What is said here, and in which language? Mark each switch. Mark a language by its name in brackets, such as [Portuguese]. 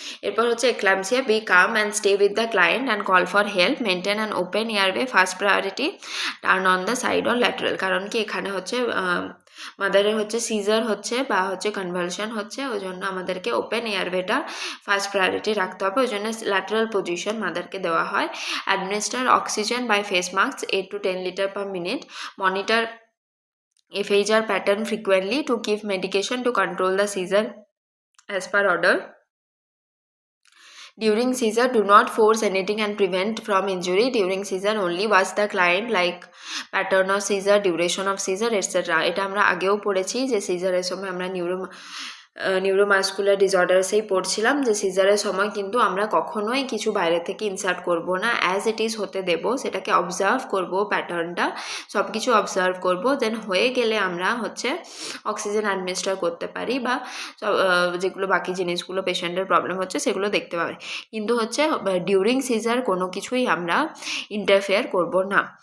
[Bangla] এরপর হচ্ছে [English] Eclampsia be calm and stay with the client and call for help, maintain and open airway, first priority turn on the side or lateral. [Bangla] কারণ কি এখানে হচ্ছে মাদারের হচ্ছে caesar হচ্ছে বা হচ্ছে কনভালশন হচ্ছে, ওই জন্য আমাদেরকে ওপেন এয়ারওয়েটা ফার্স্ট প্রায়োরিটি রাখতে হবে, ওই জন্য ল্যাটারাল পজিশন মাদারকে দেওয়া হয়। [English] Administer oxygen by face mask 8 to 10 litre per minute, monitor FHR pattern frequently to give medication to control the seizure as per order. During seizure, do not force anything and prevent from injury. During seizure, only watch the client like pattern of seizure, duration of seizure, etc. [Bangla] এটা আমরা আগেও পড়েছি যে সিজারের সময় আমরা neuromuscular ডিসঅর্ডার্সেই পড়ছিলাম যে সিজারের সময় কিন্তু আমরা কখনোই কিছু বাইরে থেকে ইনসার্ট করব না, [English] as it is [Bangla] হতে দেব, সেটাকে অবজার্ভ করব, প্যাটার্নটা সব কিছু অবজার্ভ করব, দেন হয়ে গেলে আমরা হচ্ছে অক্সিজেন অ্যাডমিনিস্টার করতে পারি বা যেগুলো বাকি জিনিসগুলো পেশেন্টের প্রবলেম হচ্ছে সেগুলো দেখতে পারি, কিন্তু হচ্ছে ডিউরিং সিজার কোনো কিছুই আমরা ইন্টারফেয়ার করব না।